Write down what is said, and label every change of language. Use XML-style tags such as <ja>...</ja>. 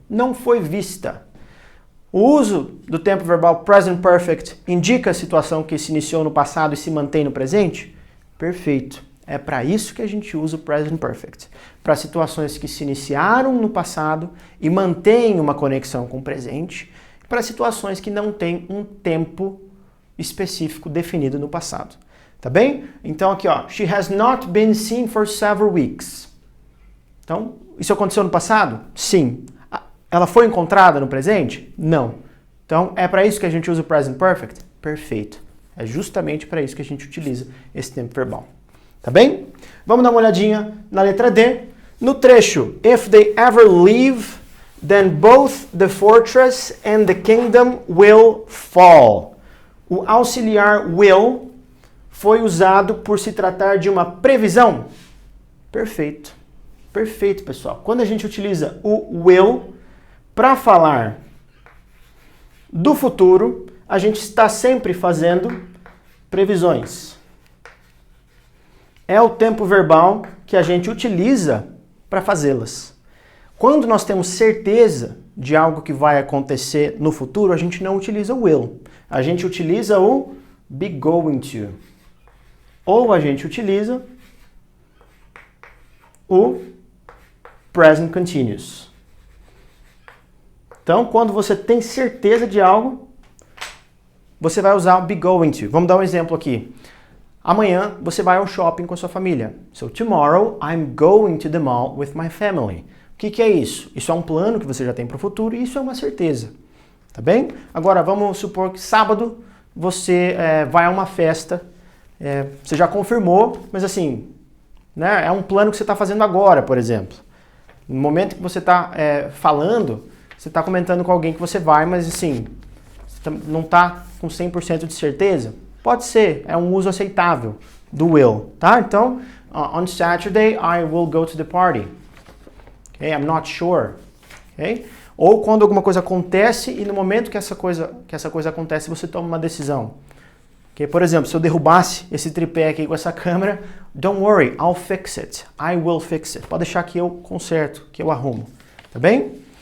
<pt>Não foi vista. O uso do tempo verbal present perfect indica a situação que se iniciou no passado e se mantém no presente? Perfeito. É para isso que a gente usa o present perfect. Para situações que se iniciaram no passado e mantêm uma conexão com o presente. Para situações que não têm um tempo específico definido no passado. Tá bem? Então aqui, ó.</pt> <en>She has not been seen for several weeks.</en> <pt>Então, isso aconteceu no passado? Sim. Ela foi encontrada no presente? Não. Então, é para isso que a gente usa o present perfect? Perfeito. É justamente para isso que a gente utiliza esse tempo verbal. Tá bem? Vamos dar uma olhadinha na letra D. No trecho,</pt> <en>if they ever leave, then both the fortress and the kingdom will fall.</en> <pt>O auxiliar will foi usado por se tratar de uma previsão? Perfeito. Perfeito, pessoal. Quando a gente utiliza o will para falar do futuro, a gente está sempre fazendo previsões. É o tempo verbal que a gente utiliza para fazê-las. Quando nós temos certeza de algo que vai acontecer no futuro, a gente não utiliza o will. A gente utiliza o be going to. Ou a gente utiliza o present continuous. Então, quando você tem certeza de algo, você vai usar o be going to. Vamos dar um exemplo aqui. Amanhã você vai ao shopping com a sua família.</pt> <en>So, tomorrow I'm going to the mall with my family.</en> <pt>O que é isso? Isso é um plano que você já tem para o futuro e isso é uma certeza. Tá bem? Agora, vamos supor que sábado você vai a uma festa. Você já confirmou, mas assim, né, é um plano que você está fazendo agora, por exemplo. No momento que você está falando, você está comentando com alguém que você vai, mas assim, você não está com 100% de certeza? Pode ser, é um uso aceitável do will, tá?</pt> <en>Então, on Saturday I will go to the party. Okay? I'm not sure. Okay?</en> <pt>Ou quando alguma coisa acontece e no momento que essa coisa acontece, você toma uma decisão. Okay? Por exemplo, se eu derrubasse esse tripé aqui com essa câmera,</pt> <en>don't worry, I'll fix it. I will fix it.</en> <pt>Pode deixar que eu conserto, que eu arrumo. Tá bem?</pt>